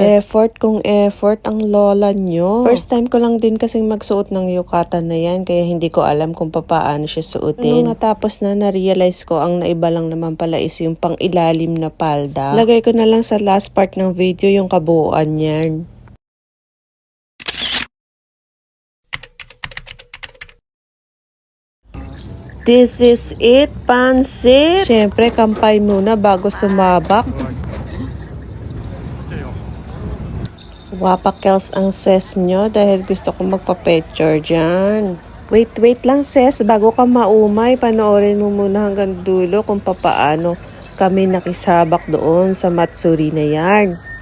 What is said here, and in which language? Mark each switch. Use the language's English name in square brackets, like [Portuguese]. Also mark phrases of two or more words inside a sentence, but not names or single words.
[Filipino] Effort kung effort ang lola nyo. [English] First time [Filipino] ko lang din kasing magsuot ng yukata na yan, kaya hindi ko alam kung paano siya suotin. Nung natapos na-realize ko, ang naiba lang naman pala is yung pang ilalim na palda. Lagay ko na lang sa [English] last part [Filipino] ng video yung kabuuan yan. [English] This is it, [Filipino] pansit! Siyempre, kampay muna bago sumabak. Wapakels ang ses nyo dahil gusto ko magpa-picture dyan. Wait lang ses, bago ka maumay, panoorin mo muna hanggang dulo kung papaano kami nakisabak doon sa Matsuri na yarn.